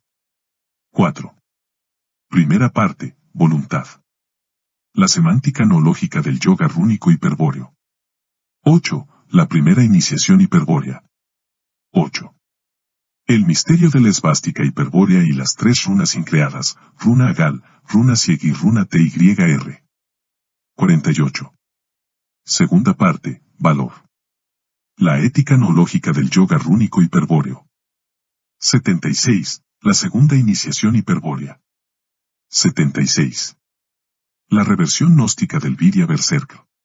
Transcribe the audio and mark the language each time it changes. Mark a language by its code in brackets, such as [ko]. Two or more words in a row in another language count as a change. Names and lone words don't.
[es] 4. Primera parte, voluntad. La semántica noológica del yoga rúnico hiperbóreo. 8. La primera iniciación hiperbórea. 8. El misterio de la esvástica hiperbórea y las tres runas increadas, runa Agal, runa Sieg y runa TYR. 48. Segunda parte, valor. La ética noológica del yoga rúnico hiperbóreo. 76. La segunda iniciación hiperbórea. 76. La reversión gnóstica del Virya Berserkra.